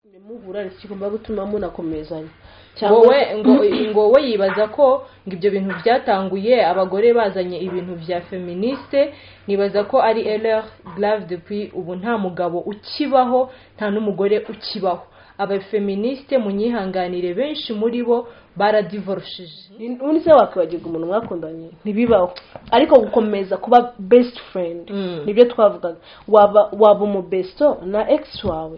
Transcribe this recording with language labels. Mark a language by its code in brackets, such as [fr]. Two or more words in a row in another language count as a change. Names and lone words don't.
[rw] muhura kigomba gutuma munakomezanya ngo we yibaza ko ibyo bintu byatanguye abagore bazanye ibintu bya feministe, nibaza ko ari [fr] erreur grave depuis [rw] ubu nta mugabo ukibaho nta n'umugore ukibaho. Aba feministe munyihanganire benshi muri bo baradivorshije. Undi se wakwibagirwa umuntu mwakundanye ntibibaho, ariko gukomeza kuba [en] best friend [rw] nibyo twavugaga. Waba umu besto na ex wawe